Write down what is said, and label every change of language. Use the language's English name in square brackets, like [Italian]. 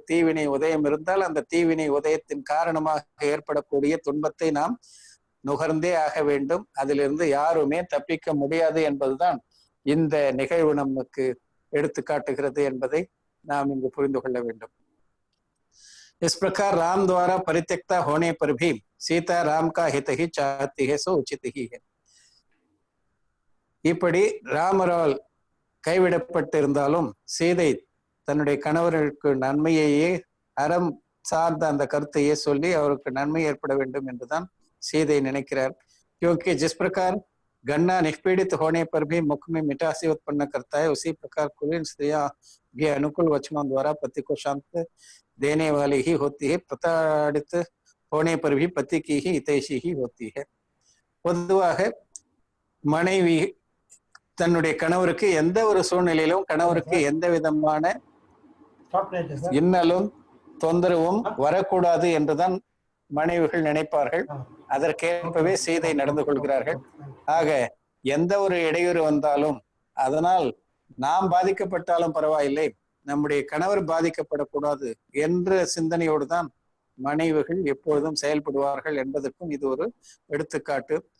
[Tamil] தீவினை உதயம் இருந்தால் அந்த தீவினை உதயத்தின் காரணமாக ஏற்படக்கூடிய துன்பத்தை நாம் நுகர்ந்தே ஆக வேண்டும். அதிலிருந்து யாருமே தப்பிக்க முடியாது என்பதுதான் இந்த நிகழ்வு நமக்கு எடுத்து காட்டுகிறது என்பதை நாம் இங்கு புரிந்து கொள்ள வேண்டும். [Hindi] इस प्रकार राम द्वारा परित्यक्ता होने पर भी सीता राम का हित ही चाहती है, सो उचित ही है. [Tamil] இப்படி ராமரால் கைவிடப்பட்டிருந்தாலும் சீதை தன்னுடைய கணவருக்கு நன்மையையே, அறம் சார்ந்த அந்த கருத்தையே சொல்லி அவருக்கு நன்மை ஏற்பட வேண்டும் என்றுதான் சீதை நினைக்கிறார். [Hindi] क्योंकि जिस प्रकार गन्ना निष्पीड़ित होने पर भी मुख में मिठासी उत्पन्न करता है, उसी प्रकार कुलीन स्त्रियां भी अनुकूल वचनों द्वारा पति को शांत देने वाली ही होती है. प्रताड़ित होने पर भी पति की ही हितैषी ही होती है. [Tamil] பொதுவாக மனைவி தன்னுடைய கணவருக்கு எந்த ஒரு சூழ்நிலையிலும் கணவருக்கு எந்த விதமான இன்னலும் தொந்தரவும் வரக்கூடாது என்றுதான் மனைவிகள் நினைப்பார்கள். அதற்கேற்பவே சீதை நடந்து கொள்கிறார்கள். ஆக எந்த ஒரு இடையூறு வந்தாலும் அதனால் நாம் பாதிக்கப்பட்டாலும் பரவாயில்லை, நம்முடைய கணவர் பாதிக்கப்படக்கூடாது என்ற சிந்தனையோடு தான் மனைவிகள் எப்பொழுதும் செயல்படுவார்கள் என்பதற்கும் இது ஒரு எடுத்துக்காட்டு.